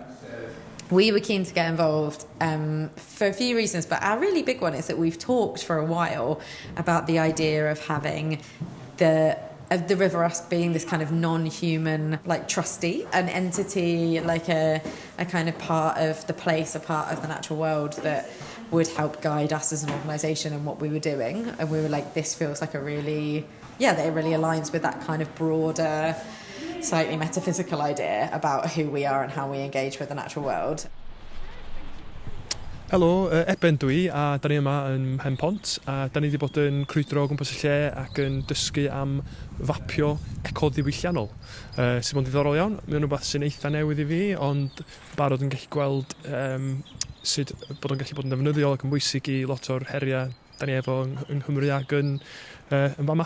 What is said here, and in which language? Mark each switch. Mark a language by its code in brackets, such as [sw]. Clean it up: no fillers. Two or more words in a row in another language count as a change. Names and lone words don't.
[en] We were keen to get involved for a few reasons, but our really big one is that we've talked for a while about the idea of having the River Usk being this kind of non-human, like, trustee, an entity, like a kind of part of the place, a part of the natural world that would help guide us as an organisation and what we were doing. And we were like, this feels like that it really aligns with that kind of broader, slightly metaphysical idea about who we are and how we engage with the natural world. [cy] Helo, Eben dwi, a da ni yma yn Pempont, a da ni wedi bod yn crwydro o gwmpas y lle ac yn dysgu am fapio eco-ddiwylliannol, sy'n bod yn ddiddorol iawn. Mae'n rhywbeth sy'n eitha newydd i fi, ond barod yn gallu gweld sut bod o'n gallu bod yn ddefnyddiol ac yn bwysig i lot o'r heriau da ni efo yng Nghymru ac yn fama.